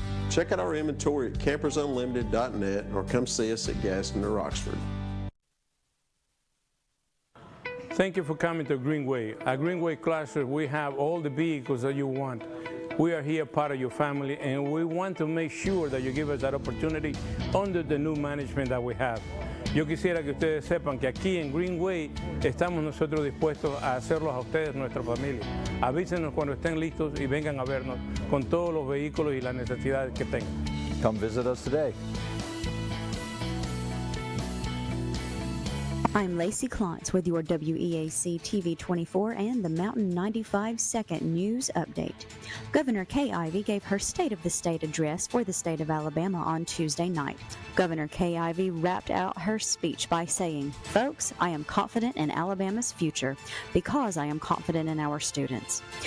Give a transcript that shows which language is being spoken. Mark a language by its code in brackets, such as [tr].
[en] Check out our inventory at campersunlimited.net or come see us at Gaston or Oxford. Thank you for coming to Greenway. At Greenway Chrysler, we have all the vehicles that you want. We are here part of your family, and we want to make sure that you give us that opportunity under the new management that we have. [es] Yo quisiera que ustedes sepan que aquí en Greenway estamos nosotros dispuestos a hacerlos a ustedes, nuestra familia. Avísenos cuando estén listos y vengan a vernos con todos los vehículos y las necesidades que tengan. [en] Come visit us today. I'm Lacey Klontz with your WEAC TV24 and the Mountain 95 second news update. Governor Kay Ivey gave her State of the State address for the state of Alabama on Tuesday night. Governor Kay Ivey wrapped out her speech by saying, "Folks, I am confident in Alabama's future because I am confident in our students.